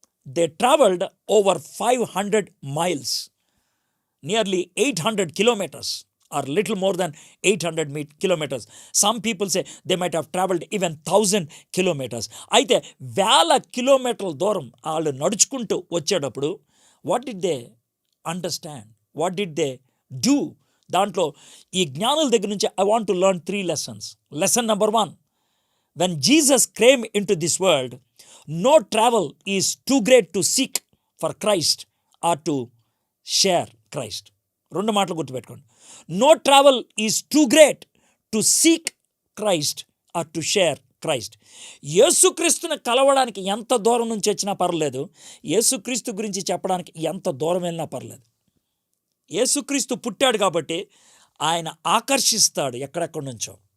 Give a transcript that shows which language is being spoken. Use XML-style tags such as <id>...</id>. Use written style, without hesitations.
<en>They travelled over 500 miles, nearly 800 kilometers, or little more than 800 kilometers. Some people say they might have traveled even 1000 kilometers.</en> <te>అయితే 1000 కిలోమీటర్ల దూరం వాళ్ళు నడుచుకుంటూ వచ్చేటప్పుడు</te> <en>What did they understand, what did they do?</en> <te>దాంట్లో ఈ జ్ఞానుల దగ్గర నుంచి</te> <en>I want to learn 3 lessons. Lesson number 1, when Jesus came into this world, no travel is too great to seek for Christ or to share Christ.</en> <te>2 మాటలు గుర్తుపెట్టుకోండి.</te> <en>No travel is too great to seek Christ or to share Christ.</en> <te>యేసుక్రీస్తుని కలవడానికి ఎంత దూరం నుంచి వచ్చినా పర్లేదు, యేసుక్రీస్తు గురించి చెప్పడానికి ఎంత దూరం వెళ్ళినా పర్లేదు. యేసుక్రీస్తు పుట్టాడు కాబట్టి ఆయన ఆకర్షిస్తాడు ఎక్కడెక్కడి నుంచో.</te>